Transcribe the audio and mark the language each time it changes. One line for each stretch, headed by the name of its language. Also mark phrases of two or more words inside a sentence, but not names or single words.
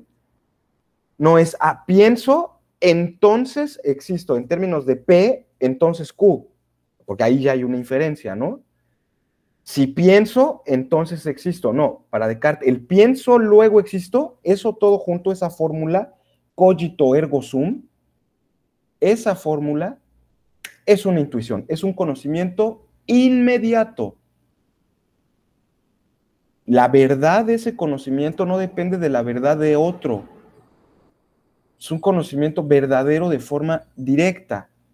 Spanish: No es pienso, entonces existo, en términos de P, entonces Q, porque ahí ya hay una inferencia, ¿no? Si pienso, entonces existo, no, para Descartes, el pienso, luego existo, eso todo junto, esa fórmula,
Latin: cogito ergo sum,
Spanish: esa fórmula es una intuición, es un conocimiento inmediato. La verdad de ese conocimiento no depende de la verdad de otro. Es un conocimiento verdadero de forma directa.